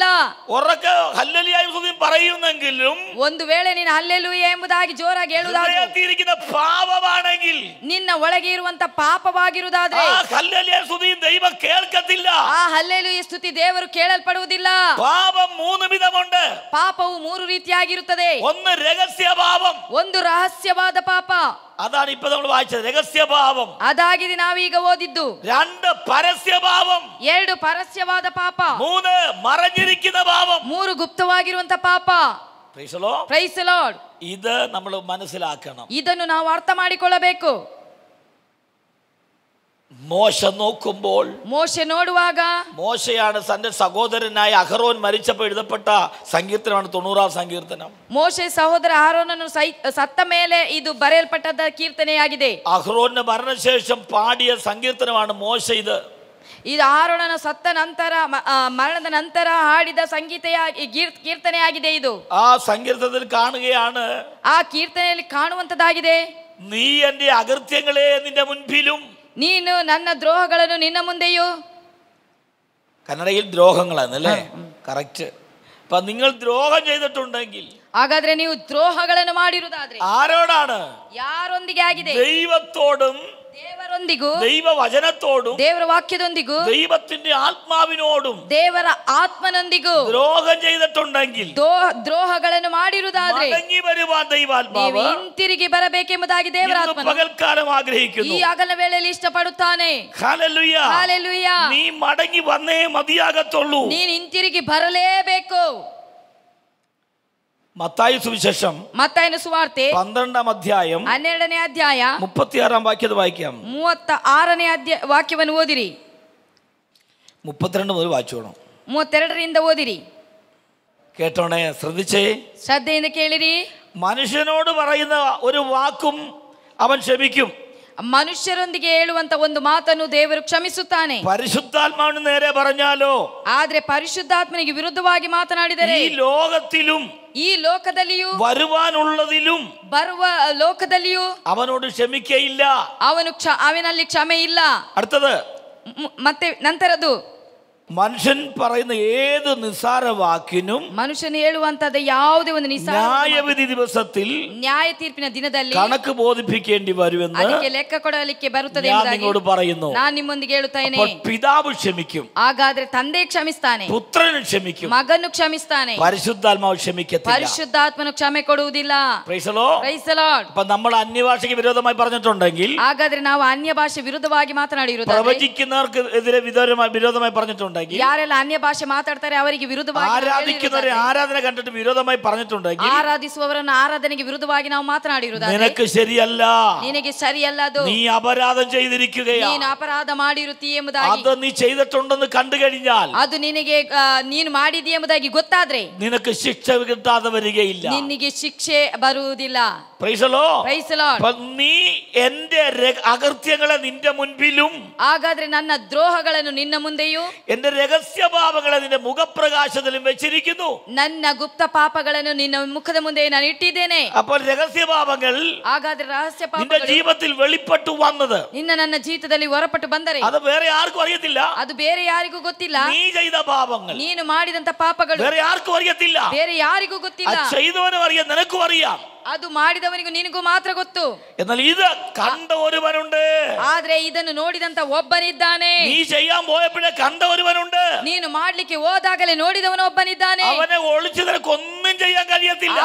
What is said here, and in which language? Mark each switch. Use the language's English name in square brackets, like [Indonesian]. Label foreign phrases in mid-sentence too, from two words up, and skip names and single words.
[Malayalam] ഉറക്കെ ഹല്ലേലൂയ പറയുന്നെങ്കിലും [Kannada] ಒಂದು ವೇಳೆ ನೀನು ಹಲ್ಲೆಲೂಯ ಎಂಬುದಾಗಿ ಜೋರಾಗಿ ಹೇಳುವುದಾದರೆ, [Malayalam] ഹൃദയത്തിലിരിക്കുന്ന പാപമാണെങ്കിൽ, [Kannada] ನಿನ್ನ ಒಳಗೆ ಇರುವಂತ ಪಾಪವಾಗಿರುವುದಾದರೆ [Malayalam] ആ ഹല്ലേലൂയ സ്തുതി ദൈവം കേൾക്കത്തില്ല. [Kannada] ಆ ಹಲ್ಲೆಲೂಯ ಸ್ತುತಿ ದೇವರು ಕೇಳಲ್ಪಡುವುದಿಲ್ಲ. [Malayalam] പാപം 3 വിധമുണ്ട്. [Kannada] ಪಾಪವು 3 ರೀತಿಯಾಗಿರುತ್ತದೆ. [Malayalam] ഒന്ന് രഹസ്യ പാപം, [Kannada] ಒಂದು ರಹಸ್ಯವಾದ ಪಾಪ, [Malayalam] അതാണ് ഇപ്പൊ നമ്മൾ വായിച്ചത്, രഹസ്യ പാപം. [Kannada] ಅದಾಗಿದೆ ನಾವೀಗ ಓದಿದ್ದು. [Malayalam] 2 പരസ്യ പാപം, [Kannada] 2 ಪರಸ್ಯವಾದ ಪಾಪ, [Malayalam] 3 മറഞ്ഞിരിക്കുന്ന പാപം. [Kannada] 3 ಗುಪ್ತವಾಗಿರುವಂತ ಪಾಪ. [English] Praise the Lord. Praise the Lord. [Malayalam] ഇത് നമ്മൾ മനസ്സിലാക്കണം. [Kannada] ಇದನ್ನು ನಾವು ಅರ್ಥ ಮಾಡಿಕೊಳ್ಳಬೇಕು. [Malayalam] മോശ നോക്കുമ്പോൾ, [Kannada] ಮೋಶೆ ನೋಡುವಾಗ, [Malayalam] മോശയാണ് തന്റെ സഹോദരനായ അഹറോൻ മരിച്ചപ്പോൾ എഴുതപ്പെട്ട സങ്കീർത്തനമാണ് 90 സങ്കീർത്തനം. [Kannada] ಮೋಶೆ ಸಹೋದರ ಆರೋನನು ಸತ್ತ ಮೇಲೆ ಇದು ಬರೆಯಲ್ಪಟ್ಟದ ಕೀರ್ತನೆಯಾಗಿದೆ. [Malayalam] അഹ്റോന്റെ മരണശേഷം പാടിയ സങ്കീർത്തനമാണ് മോശ ഇത്. [Kannada] ಇದು ಆರೋನನ ಸತ್ತ ನಂತರ ಮರಣದ ನಂತರ ಹಾಡಿದ ಕೀರ್ತನೆಯಾಗಿದೆ. ಇದು [Malayalam] ആ സങ്കീർത്തനത്തിൽ കാണുകയാണ്, [Kannada] ಆ ಕೀರ್ತನೆಯಲ್ಲಿ ಕಾಣುವಂತದ್ದಾಗಿದೆ. [Malayalam] നീ എന്റെ അകൃത്യങ്ങളെ നിന്റെ മുൻപിലും. [Kannada] ನೀನು ನನ್ನ ದ್ರೋಹಗಳನ್ನು ನಿನ್ನ ಮುಂದೆಯೂ. [Malayalam] കന്നഡയിൽ ദ്രോഹങ്ങളാണല്ലേ? കറക്റ്റ്. അപ്പൊ നിങ്ങൾ ദ്രോഹം ചെയ്തിട്ടുണ്ടെങ്കിൽ, [Kannada] ಹಾಗಾದ್ರೆ ನೀವು ದ್ರೋಹಗಳನ್ನು ಮಾಡಿರುವುದಾದ್ರೆ [Malayalam] ആരോടാണ്? [Kannada] ಯಾರೊಂದಿಗೆ ಆಗಿದೆ? [Malayalam] ദൈവത്തോടും [Kannada] ದೇವರೊಂದಿಗೂ, [Malayalam] ദൈവവചനത്തോടും, [Kannada] ದೇವರ ವಾಕ್ಯದೊಂದಿಗೂ, [Malayalam] ദൈവത്തിന്റെ ആത്മാവിനോടും [Kannada] ದೇವರ ಆತ್ಮನೊಂದಿಗೂ [Malayalam] ദ്രോഹം ചെയ്തിട്ടുണ്ടെങ്കിൽ, [Kannada] ದ್ರೋಹಗಳನ್ನು ಮಾಡಿರುವುದಾದ್ರೆ [Malayalam] മടങ്ങി വരുവാൻ [Kannada] ನೀವು [Malayalam] ദൈവാത്മാവ് [Kannada] ಹಿಂತಿರುಗಿ ಬರಬೇಕೆಂಬುದಾಗಿ ದೇವರ [Malayalam] ഇന്ന് [Kannada] ಆತ್ಮನು [Malayalam] പകൽക്കാലം ആഗ്രഹിക്കുന്നു. [Kannada] ಈ ಹಗಲ ವೇಳೆಯಲ್ಲಿ ಇಷ್ಟಪಡುತ್ತಾನೆ. [Malayalam] ഹല്ലേലൂയ. [Kannada] ಹಾಲೆಲೂಯಾ. [Malayalam] നീ മടങ്ങി വന്നേ മതിയാകത്തുള്ളൂ. [Kannada] ನೀನು ಹಿಂತಿರುಗಿ ಬರಲೇಬೇಕು. [Malayalam] മത്തായി സുവിശേഷം [Kannada] ಮತ್ತಾಯನ ಸುವಾರ್ತೆ [Malayalam] 12-ാം അധ്യായം [Kannada] 12ನೇ ಅಧ್ಯಾಯ [Malayalam] 36-ാം വാക്യം വായിക്കാം. [Kannada] 36ನೇ ವಾಕ್ಯವನ್ನು ಓದಿರಿ. [Malayalam] 32 മുതൽ വായിച്ചോണം. [Kannada] 32ರಿಂದ ಓದಿರಿ. [Malayalam] കേട്ടോണേ, ശ്രദ്ധിച്ചേ. [Kannada] ಶ್ರದ್ಧೆಯಿಂದ ಕೇಳಿರಿ. [Malayalam] മനുഷ്യനോട് പറയുന്ന ഒരു വാക്കും അവൻ ക്ഷമിക്കും. [Kannada] ಮನುಷ್ಯರೊಂದಿಗೆ ಹೇಳುವಂತ ಒಂದು ಮಾತನ್ನು ದೇವರು ಕ್ಷಮಿಸುತ್ತಾನೆ. [Malayalam] പരിശുദ്ധാത്മാവിന് നേരെ പറഞ്ഞാലോ, [Kannada] ಆದ್ರೆ ಪರಿಶುದ್ಧಾತ್ಮನಿಗೆ ವಿರುದ್ಧವಾಗಿ ಮಾತನಾಡಿದರೆ [Malayalam] ഈ ലോകത്തിലും [Kannada] ಈ ಲೋಕದಲ್ಲಿಯೂ [Malayalam] വരുവാനുള്ളതിലും [Kannada] ಬರುವ ಲೋಕದಲ್ಲಿಯೂ [Malayalam] അവനോട് ക്ഷമിക്കയില്ല. [Kannada] ಅವನಲ್ಲಿ ಕ್ಷಮೆ ಇಲ್ಲ. [Malayalam] അടുത്തത്, [Kannada] ಮತ್ತೆ ನಂತರದ್ದು, [Malayalam] മനുഷ്യൻ പറയുന്ന ഏത് നിസ്സാര വാക്കിനും [Kannada] ಮನುಷ್ಯನು ಹೇಳುವಂತದ ಯಾವುದೇ ಒಂದು [Malayalam] ന്യായവിധി ദിവസത്തിൽ [Kannada] ನ್ಯಾಯ ತೀರ್ಪಿನ ದಿನದಲ್ಲಿ [Malayalam] കണക്ക് ബോധിപ്പിക്കേണ്ടി വരുമെന്ന് [Kannada] ಅದಕ್ಕೆ ಲೆಕ್ಕ ಕೊಡಲಿಕ್ಕೆ ಬರುತ್ತದೆ [Malayalam] ഞാൻ നിങ്ങളോട് പറയുന്നു. [Kannada] ನಾನು ನಿಮ್ಮೊಂದಿಗೆ ಹೇಳುತ್ತೇನೆ. [Malayalam] പിതാവ് ക്ഷമിക്കും, [Kannada] ಹಾಗಾದ್ರೆ ತಂದೆ ಕ್ಷಮಿಸ್ತಾನೆ, [Malayalam] പുത്രനും ക്ഷമിക്കും, [Kannada] ಮಗನು ಕ್ಷಮಿಸ್ತಾನೆ, [Malayalam] പരിശുദ്ധാത്മാവ് ക്ഷമിക്കത്തില്ല. [Kannada] ಪರಿಶುದ್ಧಾತ್ಮನು ಕ್ಷಮೆ ಕೊಡುವುದಿಲ್ಲ. [English] Praise the Lord. Praise the Lord. [Malayalam] അപ്പൊ നമ്മൾ അന്യഭാഷയ്ക്ക് വിരോധമായി പറഞ്ഞിട്ടുണ്ടെങ്കിൽ, [Kannada] ಹಾಗಾದ್ರೆ ನಾವು ಅನ್ಯ ಭಾಷೆ ವಿರುದ್ಧವಾಗಿ ಮಾತನಾಡಿರುವುದಾದ್ರೆ, [Malayalam] പ്രവചിക്കുന്നവർക്ക് എതിരെ വിരോധമായി പറഞ്ഞിട്ടുണ്ടെങ്കിൽ, [Kannada] ಯಾರೆಲ್ಲ ಅನ್ಯ ಭಾಷೆ ಮಾತಾಡ್ತಾರೆ ಅವರಿಗೆ ವಿರುದ್ಧವಾಗಿ, [Malayalam] ആരാധിക്കുന്നവരെ ആരാധന കണ്ടിട്ട് വിരോധമായി പറഞ്ഞിട്ടുണ്ടെങ്കിൽ, [Kannada] ಆರಾಧಿಸುವವರನ್ನು ಆರಾಧನೆಗೆ ವಿರುದ್ಧವಾಗಿ ನಾವು ಮಾತನಾಡಿರುವುದಾದ್ರೆ, [Malayalam] നിനക്ക് ശരിയല്ല, [Kannada] ನಿನಗೆ ಸರಿಯಲ್ಲ, ಅದು [Malayalam] നീ അപരാധം ചെയ്തിരിക്കുകയാണ്, [Kannada] ನೀನು ಅಪರಾಧ ಮಾಡಿರುತ್ತೀ ಎಂಬುದಾಗಿ, [Malayalam] അത് നീ ചെയ്തിട്ടുണ്ടെന്ന് കണ്ടു കഴിഞ്ഞാൽ, [Kannada] ಅದು ನಿನಗೆ ನೀನು ಮಾಡಿದಿ ಎಂಬುದಾಗಿ ಗೊತ್ತಾದ್ರೆ [Malayalam] നിനക്ക് ശിക്ഷ കിട്ടാതെ വരികയില്ല. [Kannada] ನಿನಗೆ ಶಿಕ್ಷೆ ಬರುವುದಿಲ್ಲ. [English] Praise the Lord. Praise the Lord. [Malayalam] അപ്പൊ നീ എന്റെ അകൃത്യങ്ങളെ നിന്റെ മുൻപിലും, [Kannada] ಹಾಗಾದ್ರೆ ನನ್ನ ದ್ರೋಹಗಳನ್ನು ನಿನ್ನ ಮುಂದೆಯೂ, [Malayalam] എന്റെ രഹസ്യപാപങ്ങളെ നിന്റെ മുഖപ്രകാശത്തിലും വെച്ചിരിക്കുന്നു. [Kannada] ನನ್ನ ಗುಪ್ತ ಪಾಪಗಳನ್ನು ನಿನ್ನ ಮುಖದ ಮುಂದೆ ನಾನು ಇಟ್ಟಿದ್ದೇನೆ. [Malayalam] അപ്പോൾ രഹസ്യപാപങ്ങൾ [Kannada] ಹಾಗಾದ್ರೆ ರಹಸ್ಯ [Malayalam] നിന്റെ [Kannada] ಪಾಪಗಳು [Malayalam] ജീവിതത്തിൽ വെളിപ്പെട്ടു വന്നത് [Kannada] ನನ್ನ ಜೀವಿತದಲ್ಲಿ ಹೊರಪಟ್ಟು ಬಂದರೆ [Malayalam] അത് വേറെ ആർക്കും അറിയത്തില്ല. [Kannada] ಅದು ಬೇರೆ ಯಾರಿಗೂ ಗೊತ್ತಿಲ್ಲ. [Malayalam] നീ ചെയ്ത പാപങ്ങൾ [Kannada] ನೀನು ಮಾಡಿದಂತ ಪಾಪಗಳು [Malayalam] വേറെ ആർക്കും അറിയത്തില്ല. [Kannada] ಬೇರೆ ಯಾರಿಗೂ ಗೊತ್ತಿಲ್ಲ. [Malayalam] ചെയ്തവനും അറിയാം, നിനക്കും അറിയാം. [Kannada] ಅದು ಮಾಡಿದವನಿಗೂ ನಿನಗೂ ಮಾತ್ರ ಗೊತ್ತು. [Malayalam] എന്നാൽ ഇത് കണ്ട ഒരുവനുണ്ട്. [Kannada] ಆದ್ರೆ ಇದನ್ನು ನೋಡಿದಂತ ಒಬ್ಬನಿದ್ದಾನೆ. [Malayalam] നീ ചെയ്യാൻ പോയപ്പോഴേ കണ്ട ഒരുവനുണ്ട്. [Kannada] ನೀನು ಮಾಡ್ಲಿಕ್ಕೆ ಹೋದಾಗಲೇ ನೋಡಿದವನು ಒಬ್ಬನಿದ್ದಾನೆ. [Malayalam] അവനെ ഒളിച്ചു നിനക്കൊന്നും ചെയ്യാൻ കഴിയത്തില്ല.